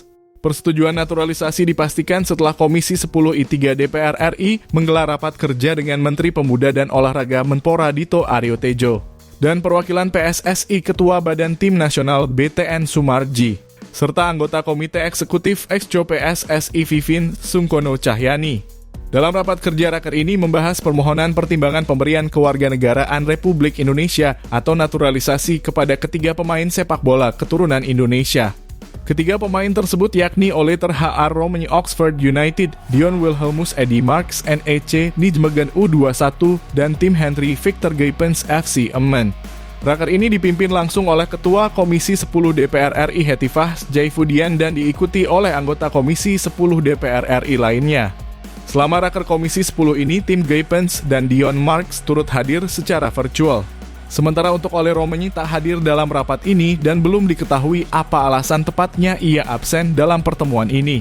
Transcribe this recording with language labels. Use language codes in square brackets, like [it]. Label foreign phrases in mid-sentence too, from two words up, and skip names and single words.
[id] Persetujuan naturalisasi dipastikan setelah Komisi 10 I3 DPR RI menggelar rapat kerja dengan Menteri Pemuda dan Olahraga Menpora Dito Aryo Tejo dan perwakilan PSSI Ketua Badan Tim Nasional BTN Sumarji, serta anggota Komite Eksekutif Exco PSSI Vivin Sungkono Cahyani. Dalam rapat kerja raker ini membahas permohonan pertimbangan pemberian kewarganegaraan Republik Indonesia atau naturalisasi kepada ketiga pemain sepak bola keturunan Indonesia. Ketiga pemain tersebut yakni Oleter H.R. Romani Oxford United, Dion Wilhelmus Eddie Marks NEC Nijmegen U21, dan Tim Henry Victor Gaypens FC Emmen. Raker ini dipimpin langsung oleh Ketua Komisi 10 DPR RI Hetifah Jaifudian dan diikuti oleh anggota Komisi 10 DPR RI lainnya. Selama raker Komisi 10 ini, Tim Gaypens dan Dion Marks turut hadir secara virtual. Sementara untuk Ole Romani tak hadir dalam rapat ini dan belum diketahui apa alasan tepatnya ia absen dalam pertemuan ini.